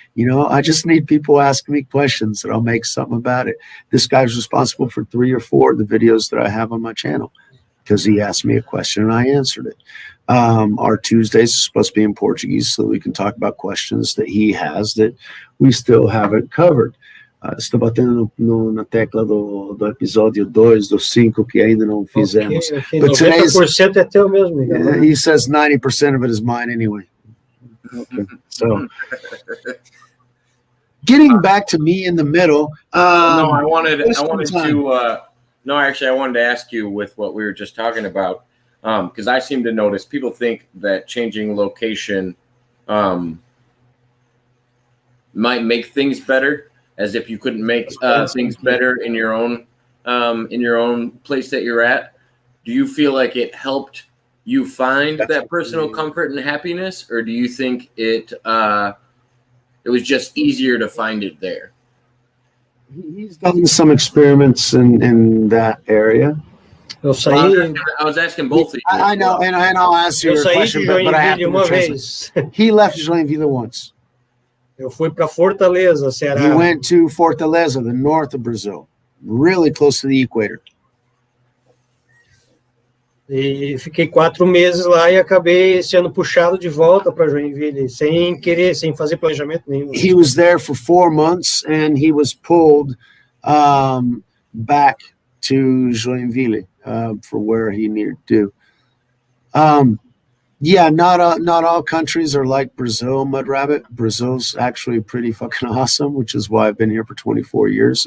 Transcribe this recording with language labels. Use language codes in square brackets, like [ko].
[en] I just need people asking me questions and I'll make something about it. This guy's responsible for 3 or 4 of the videos that I have on my channel because he asked me a question and I answered it. Our Tuesdays are supposed to be in Portuguese so that we can talk about questions that he has that we still haven't covered. [pt] Estou batendo na tecla do episódio 2, do 5 que ainda não fizemos. [en] Okay. But [pt] 90% é teu mesmo. [en] He says 90% of it is mine anyway. Okay. So getting back to me in the middle. I wanted to ask you with what we were just talking about. Because I seem to notice people think that changing location might make things better, as if you couldn't make things better in your own place that you're at. Do you feel like it helped you find that personal comfort and happiness, or do you think it was just easier to find it there? He's done some experiments in that area. I was asking both of you. I know, and I'll ask you a question, but I have to translate. He left Joinville once. [pt] Eu fui para Fortaleza, Ceará. [en] He went to Fortaleza, the north of Brazil, really close to the equator. [pt] E fiquei 4 meses lá e acabei sendo puxado de volta para Joinville, sem querer, sem fazer planejamento nenhum. [en] He was there for 4 months and he was pulled back to Joinville for where he needed to. Yeah, not all countries are like Brazil, Mud Rabbit. Brazil's actually pretty fucking awesome, which is why I've been here for 24 years.